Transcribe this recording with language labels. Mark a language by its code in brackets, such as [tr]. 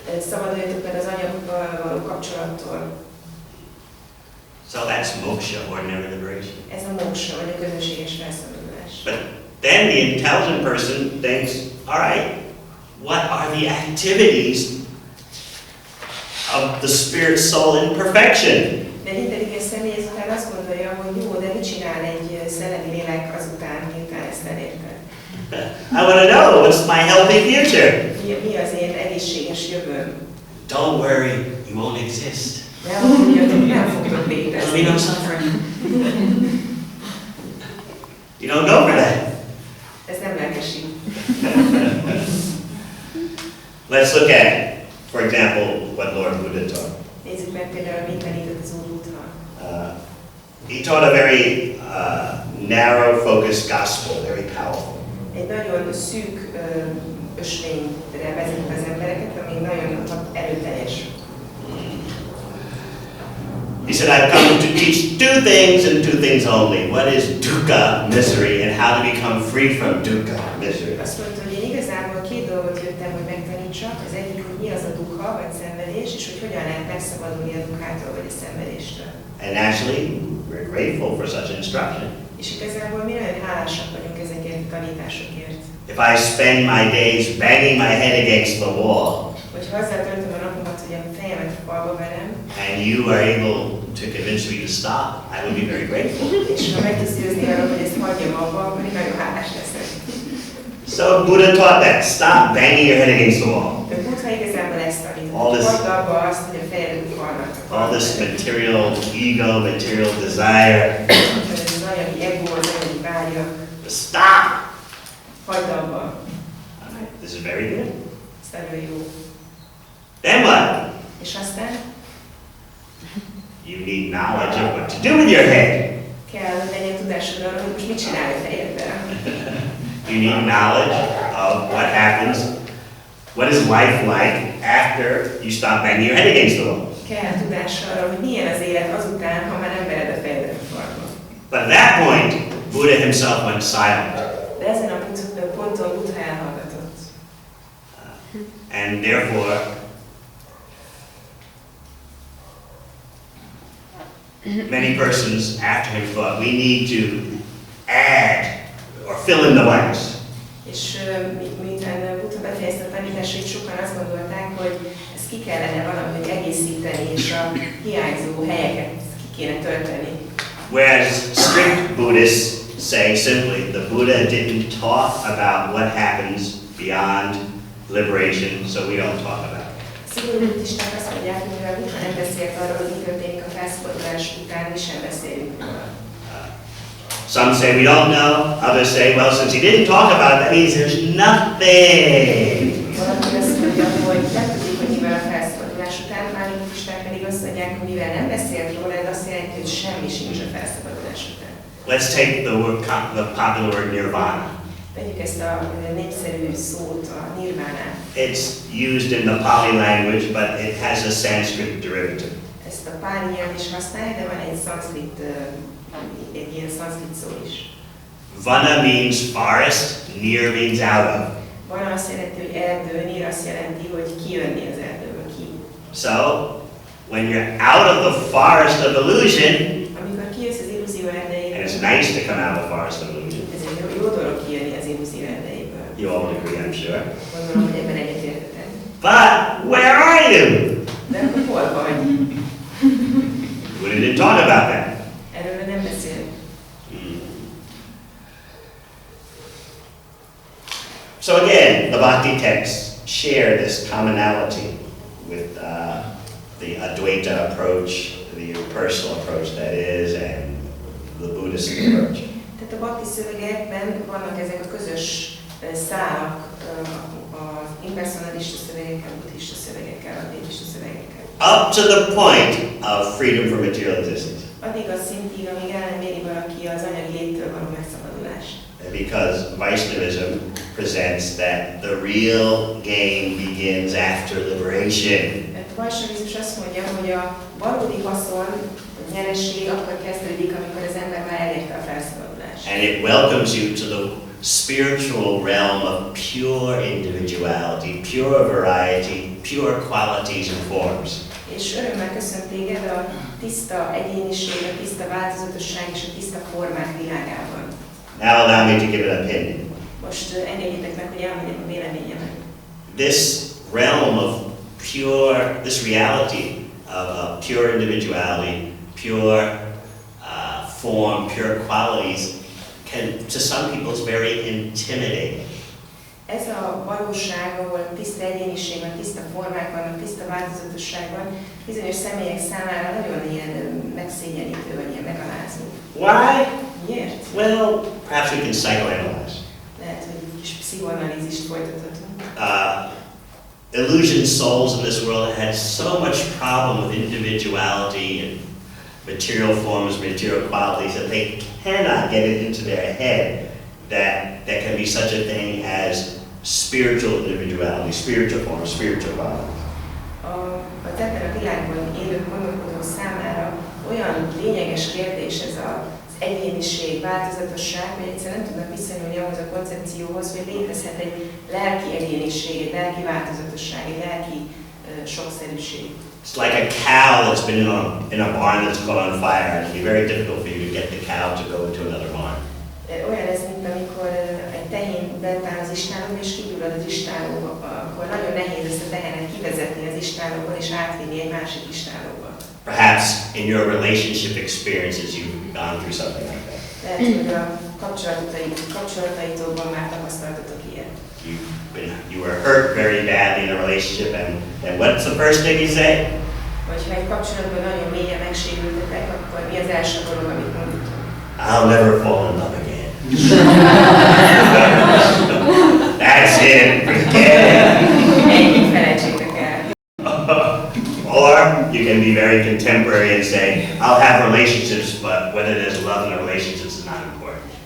[hu] Szabaduljatok meg az anyaggal való kapcsolattól. [en] So that's moksha, ordinary liberation. [hu] Ez a moksha, vagy a közönséges felszabadulás. [en] But then the intelligent person thinks, all right, what are the activities of the spirit soul in perfection? [hu] De egy intelligens személy ezután azt gondolja, hogy jó, de mit csinál egy szellemi lélek azután, miután ezt elérte? [en] I want to know, what's my healthy future? [hu] Mi az én egészséges jövőm? [en] Don't worry, you won't exist. [hu] Nem aggódjatok, nem fogtok [en] There'll be [hu] létezni. [en] no suffering. You don't go for that. [hu] Ez nem lelkesít. [en] Let's look at, for example, what Lord Buddha taught. [hu] Nézzük meg például, mit tanított az Úr Buddha. [en] He taught a very narrow, focused gospel, very powerful. [hu] Egy nagyon szűk ösvényre vezet az embereket, ami nagyon erőteljes. [en] He said, I've come to teach two things and two things only. What is dukkha, misery, and how to become free from dukkha, misery. [hu] Azt mondta, hogy én igazából két dolgot jöttem, hogy megtanítsak. Az egyik, hogy mi az a dukkha, vagy szenvedés, és hogy hogyan lehet megszabadulni a dukkától, vagy a szenvedéstől. [en] And naturally, we're grateful for such instruction. [hu] És igazából mi nagyon hálásak vagyunk ezekért a tanításokért. [en] If I spend my days banging my head against the wall, [hu] Hogyha azzal töltöm a napomat, hogy a fejemet a falba verem, [en] and you are able to convince me to stop, I would be very grateful. [hu] és ha meg tudsz győzni arra, hogy ezt hagyjam abba, akkor én nagyon hálás leszek. [en] So Buddha taught that. Stop banging your head against the wall. [hu] De Buddha igazából ezt tanított. [en] All this- [hu] Hagyd abba azt, hogy a fejedet falnak. [en] All this material ego, material desire. [hu] Az anyagi ego, az anyagi vágyak. [en] Stop! [hu] Hagyd abba. [en] All right, this is very good. [hu] Ez nagyon jó. [en] Then what? [hu] És aztán [en] You need knowledge of what to do with your head. [hu] kell, hogy legyen tudásod arról, hogy most mit csinálj a fejeddel. [en] You need knowledge of what happens, what is life like after you stop banging your head against the wall. [hu] Kell tudás arról, hogy milyen az élet azután, ha már nem vered a fejedet a falba. [en] But at that point, Buddha himself went silent. [hu] De ezen a ponton Buddha elhallgatott. [en] And therefore, many persons after him thought we need to add or fill in the blanks. [hu] És miután Buddha befejezte a tanításait, sokan azt gondolták, hogy ezt ki kellene valahogy egészíteni, és a hiányzó helyeket ki kéne tölteni. [en] Whereas strict Buddhists say simply, the Buddha didn't talk about what happens beyond liberation, so we don't talk about it. [hu] Szigorú buddhisták azt mondják, hogy mivel Buddha nem beszélt arról, hogy mi történik a felszabadulás után, mi sem beszélünk róla. [en] Some say we don't know, others say, well, since he didn't talk about it, that means there's nothing. [hu] Valaki azt mondja, hogy nem tudjuk, hogy mivel a felszabadulás után, már buddhisták pedig azt mondják, hogy mivel nem beszélt róla, ez azt jelenti, hogy semmi sincs a felszabadulás után. [en] Let's take the popular word nirvana. [hu] Vegyük ezt a népszerű szót, a nirvánát. [en] It's used in the Pali language, but it has a Sanskrit derivative. [hu] Ezt a páli nyelv is használja, de van egy szanszkrit, egy ilyen szanszkrit szó is. [en] Vana means forest, nir means out of. [hu] Vana azt jelenti, hogy erdő, nir azt jelenti, hogy kijönni az erdőből, ki. [en] So, when you're out of the forest of illusion, [hu] amikor kijössz az illúzió erdejéből, [en] and it's nice to come out of the forest of illusion. [hu] Ez egy jó dolog kijönni az illúzió erdejéből. [en] You all agree, I'm sure. [hu] Gondolom, hogy ebben egyetértetek. [en] But where are you? [hu] De akkor hol vagy? [en] We didn't talk about that. [hu] Erről nem beszél. [en] So again, the Bhakti texts share this commonality with the Advaita approach, the impersonal approach that is, and the Buddhist approach. [hu] Tehát a bhakti szövegekben vannak ezek a közös szálak az impersonalista szövegekkel, buddhista szövegekkel, advaitista szövegekkel. [en] Up to the point of freedom from material existence. [hu] Addig a szintig, amíg el nem éri valaki az anyagi léttől való megszabadulást. [en] Because Vaishnavism presents that the real game begins after liberation. [hu] Mert a vaisnavizmus azt mondja, hogy a valódi haszon, a nyeresség akkor kezdődik, amikor az ember már elérte a felszabadulást. [en] And it welcomes you to the spiritual realm of pure individuality, pure variety, pure qualities and forms. [hu] És örömmel köszönt téged a tiszta egyéniség, a tiszta változatosság és a tiszta formák világában. [en] Now allow me to give an opinion. [hu] Most engedjétek meg, hogy elmondjam a véleményemet. [en] This realm of pure, this reality of pure individuality, pure form, pure qualities, can, to some people, is very intimidating. [hu] Ez a valóság, ahol tiszta egyéniség van, tiszta formák vannak, tiszta változatosság van, bizonyos személyek számára nagyon ilyen megszégyenítő, vagy ilyen megalázó. [en] Why? [hu] Miért? [en] Well, perhaps we can psychoanalyze. [hu] Lehet, hogy egy kis pszichoanalízist folytathatunk. [en] Illusion souls in this world had so much problem with individuality and material forms, material qualities that they cannot get it into their head that there can be such a thing as spiritual individuality, spiritual forms, spiritual qualities. [hu] Az ebben a világban élő gondolkodó számára olyan lényeges kérdés ez az egyéniség, változatosság, hogy egyszerűen nem tudnak viszonyulni ahhoz a koncepcióhoz, hogy létezhet egy lelki egyéniség, egy lelki változatosság, egy lelki sokszerűség. [en] It's like a cow that's been in a barn that's caught on fire, and it'll be very difficult for you to get the cow to go into another barn. [hu] Olyan ez, mint amikor egy tehén bent áll az istálóba, és kigyullad az istálóba, akkor nagyon nehéz ezt a tehenet kivezetni az istálóból, és átvinni egy másik istálóba. [en] Perhaps in your relationship experiences you've gone through something like that. [hu] Lehet, hogy a kapcsolataitokban már tapasztaltatok ilyet. [en] You were hurt very badly in a relationship, and what's the first thing you say? [hu] Vagy ha egy kapcsolatban nagyon mélyen megsérültetek, akkor mi az első dolog, amit mondtok? [en] I'll never fall in love again. That's it, forget it. [hu] Ennyit felejtsétek el. [en] Or you can be very contemporary and say, I'll have relationships, but whether there's love in the relationships is not important.